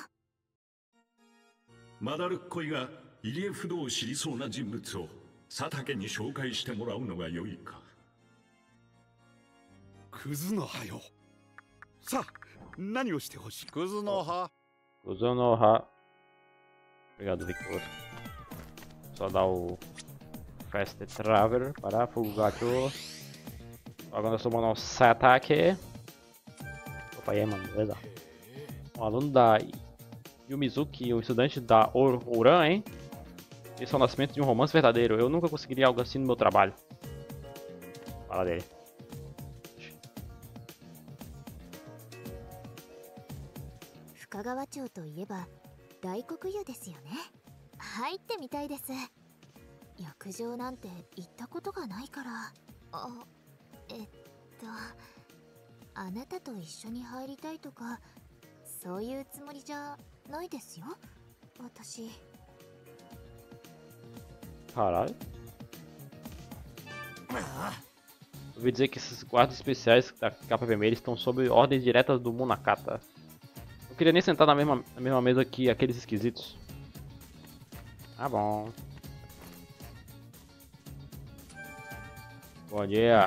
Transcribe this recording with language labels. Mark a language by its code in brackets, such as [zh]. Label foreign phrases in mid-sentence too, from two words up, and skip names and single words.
[ja] う。マダルッコイが入江不動を知りそうな人物を佐竹に紹介してもらうのが良いか。クズの葉よ。さあ、何をしてほしい？クズの葉。 [pt] クズの葉。Obrigado, Victor. Só dar o [en] Fast Traveler [pt] para Fugacho. Agora nós vamos mandar um Satake. Opa, aí, mano, beleza. Um aluno da Yumizuki, um estudante da Ouran, hein? Esse é o nascimento de um romance verdadeiro. Eu nunca conseguiria algo assim no meu trabalho. Fala dele. [ja] Fukagawa 町といえば大黒湯ですよね。入ってみたいです。浴場なんて行ったことがないから。あなたと一緒に入りたいとかそういうつもりじゃないですよ、私。 [pt] Caralho. Ouvi dizer que esses guardas especiais da capa vermelha estão sob ordens diretas do Munakata. Não queria nem sentar na mesma mesa que aqueles esquisitos. Tá bom. Bom dia.